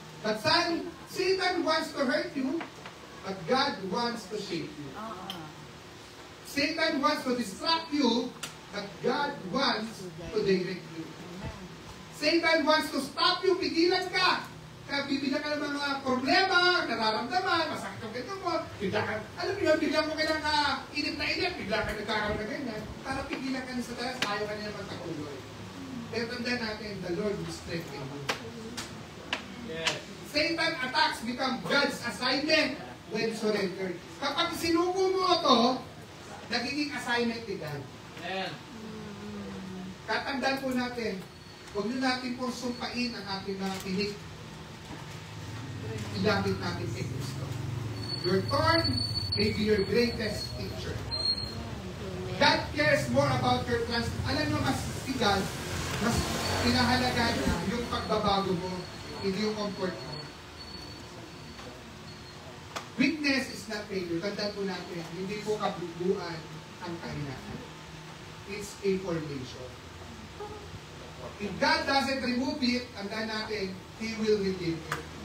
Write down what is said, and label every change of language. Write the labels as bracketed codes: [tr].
[en] But Satan wants to hurt you, but God wants to shape you. Satan wants to distract you, but God wants to direct you. Satan wants to stop you, [tl] pigilan ka. Kaya bibigyan ka ng mga problema, nararamdaman, masakit ang ganito mo, bigla ka, alam mo yun, bigla mo kailang init na init, bigla ka nagkakaroon na ganyan, para pigilan ka sa talas, ayaw ka niya magpatuloy. Pero tandaan natin, [en] the Lord will strengthen you. Yes. Satan attacks become God's assignment when surrendered. [tl] Kapag sinuko mo ito, nagiging assignment ni God. Amen. Katandaan po natin, huwag nyo natin po sumpain ang ating mga tinik. Ilapit natin kay Kristo. [en] Your thorn may be your greatest teacher. God cares more about your trust. [tl] Alam mo, mas si God, mas pinahalaga niya yung pagbabago mo, hindi yung comfort mo. [en] Weakness is not failure. [tl] Tandaan po natin, hindi po kabubuan ang kahinaan. [en] It's a formation. If God doesn't remove it, [tl] tandaan natin, [en] He will redeem it.